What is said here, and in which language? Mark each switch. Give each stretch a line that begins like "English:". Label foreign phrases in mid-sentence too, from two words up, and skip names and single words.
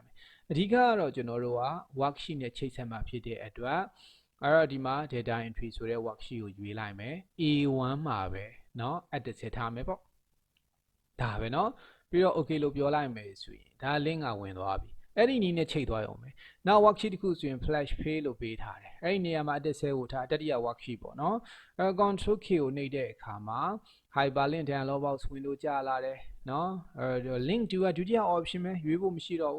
Burmese: မယ်အဓိကကတော့ကျွန်တော်တို့က worksheet နဲ့ချိတ်ဆက်မှာဖြစ်တဲ့အတွက်အဲ့တော့ဒီမှာ
English: data entry
Burmese: ဆိုတဲ့ worksheet ကိုရွေးလိုက်မယ် A1 မှာပဲเนาะ edit ဆက်ထားမယ်ပေါ့ဒါပဲเนาะပြီးတော့ okay လို့ပြောလိုက်မယ်ဆိုရင်ဒါ link ကဝင်သွားပြီအဲ့ဒီနည်းနဲ့ချိတ်သွားရုံပဲနောက် worksheet တစ်ခုဆိုရင်
English: flash page
Burmese: လို့ပေးထားတယ်အဲ့ဒီနေရာမှာ
English: edit cell
Burmese: ကိုထားတတိယ worksheet ပေါ့နော်control k ကိုနှိပ်တဲ့အခါမှာ
English: hyperlink dialog box window
Burmese: ကြာလာတယ်နော်
English: link to
Burmese: ကဒုတိယ option ပဲရွေးဖို့မရှိတော့ဘူး